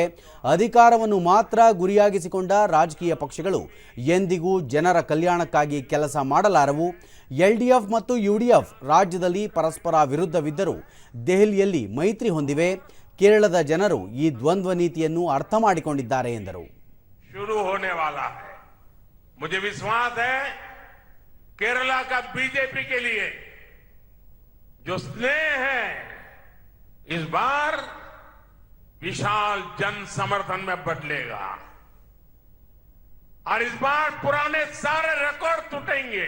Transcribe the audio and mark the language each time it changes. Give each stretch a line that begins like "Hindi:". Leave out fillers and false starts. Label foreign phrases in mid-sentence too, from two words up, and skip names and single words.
Kannada: ಅಧಿಕಾರವನ್ನು ಮಾತ್ರ ಗುರಿಯಾಗಿಸಿಕೊಂಡ ರಾಜಕೀಯ ಪಕ್ಷಗಳು ಎಂದಿಗೂ ಜನರ ಕಲ್ಯಾಣಕ್ಕಾಗಿ ಕೆಲಸ ಮಾಡಲಾರವು. ಎಲ್ಡಿಎಫ್ ಮತ್ತು ಯುಡಿಎಫ್ ರಾಜ್ಯದಲ್ಲಿ ಪರಸ್ಪರ ವಿರುದ್ಧವಿದ್ದರೂ ದೆಹಲಿಯಲ್ಲಿ ಮೈತ್ರಿ ಹೊಂದಿವೆ. ಕೇರಳದ ಜನರು ಈ ದ್ವಂದ್ವ ನೀತಿಯನ್ನು ಅರ್ಥ ಮಾಡಿಕೊಂಡಿದ್ದಾರೆ ಎಂದರು.
Hindi: केरला का बीजेपी के लिए जो स्नेह है इस बार विशाल जन समर्थन में बदलेगा और इस बार पुराने सारे रिकॉर्ड टूटेंगे.